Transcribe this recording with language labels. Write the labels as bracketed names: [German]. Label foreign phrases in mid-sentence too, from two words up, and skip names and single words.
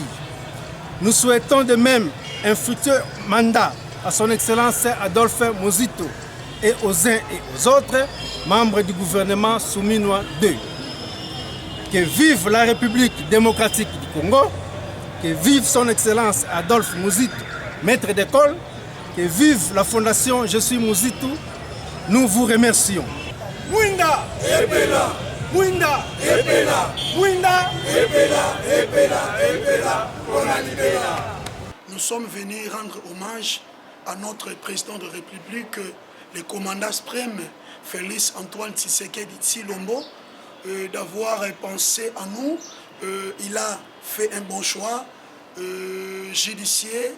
[French] Nous souhaitons de même un futur mandat à son Excellence Adolphe Muzito et aux uns et aux autres membres du gouvernement Siminois II. Que vive la République démocratique du Congo, que vive son Excellence Adolphe Muzito, maître d'école, que vive la Fondation Je suis Muzito, nous vous remercions. [Lingala] Mwinda Epela, Mwinda Epela, Mwinda Epela, Epela, Epela, Epela. [French] Nous sommes venus rendre hommage à notre président de la République, le commandant suprême Félix Antoine Tshisekedi Tshilombo, d'avoir pensé à nous. Il a fait un bon choix judiciaire.